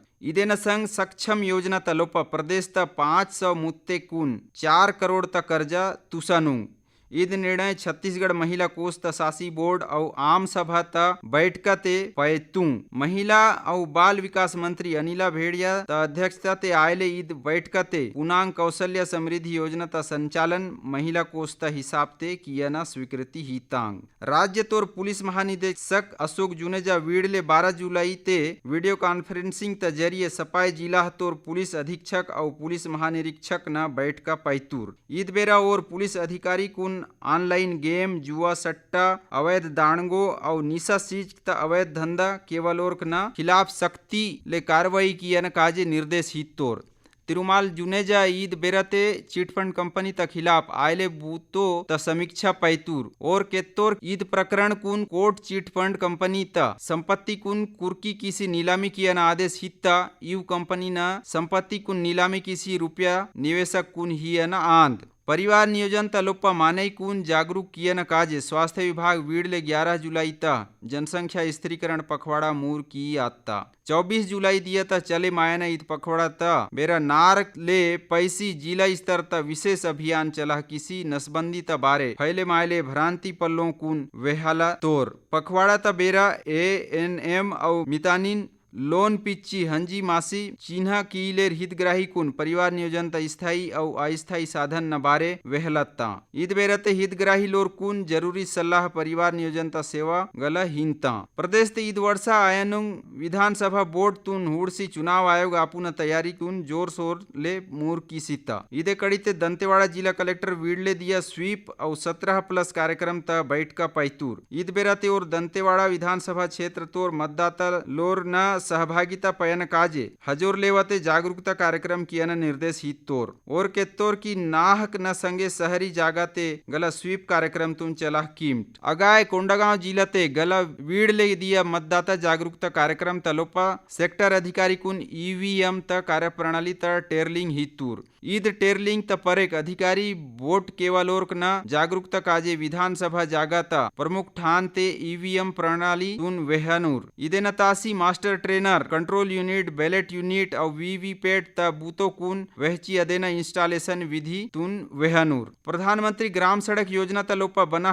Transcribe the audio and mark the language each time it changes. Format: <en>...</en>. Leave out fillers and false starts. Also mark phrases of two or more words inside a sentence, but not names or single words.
<gon>इदेन संग सक्षम योजना तलोपा प्रदेश त 500 मुत्ते कुन 4 करोड़ तक कर्जा तुसानु ईद निर्णय छत्तीसगढ़ महिला कोष त शासी बोर्ड और आम सभा त बैठका ते पैतू महिला और बाल विकास मंत्री अनिला भेड़िया त अध्यक्षता ते आयले ईद बैठका ते पूर्णांग कौशल्य समृद्धि योजना त संचालन महिला कोष त हिसाब ते किया न स्वीकृति ही तांग। राज्य तोर पुलिस महानिदेशक अशोक जुनेजा वीडले 12 जुलाई ते</gon> <en>video conferencing</en> <gon>त जरिए सपाई जिला तोर पुलिस अधीक्षक और पुलिस महानिरीक्षक न बैठका पैतूर ईद बेरा और पुलिस अधिकारी कुन</gon> <en>online game</en> <gon>जुआ सट्टा अवैध दाणगो और निशा सीज त अवैध धंधा केवल और न खिलाफ सख्ती ले कार्रवाई किया न काजे निर्देश हितोर तिरुमाल जुनेजा ईद बेरते चिटफंड कंपनी त खिलाफ आयले बूतो त समीक्षा पैतूर और केतोर ईद प्रकरण कुन कोर्ट चिटफंड कंपनी त संपत्ति कुन कुर्की किसी नीलामी किया न आदेश हित्ता यू कंपनी न संपत्ति कुन नीलामी किसी रुपया निवेशक कुन ही न आंद परिवार नियोजन तलोपा माने कुन जागरूक किया न काजे स्वास्थ्य विभाग वीडले 11 जुलाई ता जनसंख्या स्थिरीकरण पखवाड़ा मूर की आता 24 जुलाई दिया ता चले मायना ईद पखवाड़ा ता बेरा नारक ले पैसी जिला स्तर ता विशेष अभियान चला किसी नसबंदी ता बारे फैले मायले भ्रांति पल्लों कुन वेहाला तोर पखवाड़ा ता बेरा ANM और मितानिन लोन पिच्ची हंजी मासी चिन्हा कीलेर हितग्राही कुन परिवार नियोजन त स्थायी और अस्थायी साधन न बारे वेहलत्ता ईद बेरते हितग्राही लोर कुन जरूरी सलाह परिवार नियोजन त सेवा गला हिंता प्रदेश ते ईद वर्षा आयनुंग विधानसभा बोर्ड तुन हुड़सी चुनाव आयोग आपुन तैयारी कुन जोर शोर ले मूर की सीता ईदे कड़ी ते दंतेवाड़ा जिला कलेक्टर वीडले दिया स्वीप और 17+ कार्यक्रम त बैठका पैतूर ईद बेरते और दंतेवाड़ा विधानसभा क्षेत्र तोर मतदाता लोर न सहभागिता पयन काजे हजोर लेवते जागरूकता कार्यक्रम किया न निर्देश हितोर और केतोर की नाहक न संगे शहरी जागाते गला स्वीप कार्यक्रम तुम चला कीमट अगाय कोंडागांव जिलाते गला वीड ले दिया मतदाता जागरूकता कार्यक्रम तलोपा सेक्टर अधिकारी कुन EVM त कार्यप्रणाली त टेरलिंग हितूर ईद टेरलिंग त परेक अधिकारी वोट केवलोर्क न जागरूकता काजे विधानसभा जागाता प्रमुख ठान ते EVM प्रणाली तुन वेहनूर ईदे नतासी</gon> <en>master trainer control unit ballot unit</en> <gon>और VVPAT त बूतो कुन वहची अदेना इंस्टॉलेशन विधि तुन वेहनूर प्रधानमंत्री ग्राम सड़क योजना त लोपा बना</gon>